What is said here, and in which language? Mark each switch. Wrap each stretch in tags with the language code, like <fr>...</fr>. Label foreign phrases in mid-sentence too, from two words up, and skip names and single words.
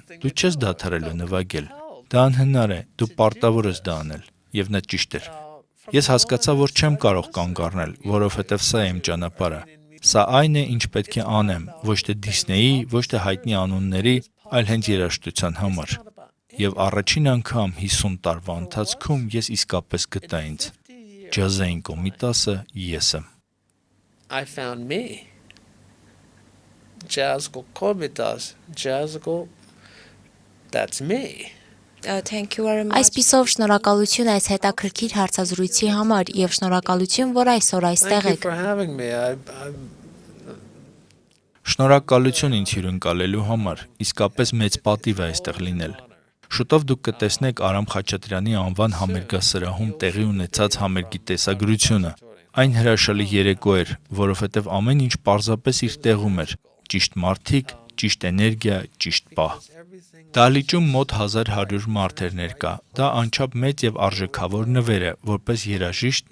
<hy>դու չես դադարելու նվագել։ Դա անհնար է, դու պարտավոր ես դա անել, եւ նա ճիշտ էր։ Ես հասկացա, որ չեմ կարող կանգ առնել, որովհետեւ սա է իմ ճանապարհը։ Սա այն է, ինչ պետք է անեմ, ոչ թե Դիսնեյի, ոչ թե հայտնի անունների, այլ հենց երաժշտության համար։ Եվ առաջին անգամ 50 տարվա ընթացքում ես իսկապես գտա ինձ։ Ջազային Կոմիտասը ես եմ։</hy> <en>I found me. Jazzgo Komitas, Jazzgo, that's me. Thank you very much.</en> <hy>Այսպիսով շնորհակալություն այս հետաքրքիր հարցազրույցի համար եւ շնորհակալություն, որ այսօր այստեղ</hy> <en>Thank you</en> <hy>եք։</hy> <en>for having me.</en> <hy>Շնորհակալություն ինձ հյուրընկալելու համար, իսկապես մեծ պատիվ է այստեղ լինել։ Շուտով դուք կտեսնեք Արամ Խաչատրյանի անվան համերգասրահում տեղի ունեցած համերգի տեսագրությունը։ Այն հրաշալի երեկո էր, որովհետև ամեն ինչ պարզապես իր տեղում էր։ Ճիշտ մարդիկ, ճիշտ էներգիա, ճիշտ պահ։ Դահլիճում մոտ 1100 մարդ էր ներկա։ Դա անչափ մեծ եւ արժեքավոր նվեր է, որպես երաժիշտ</hy>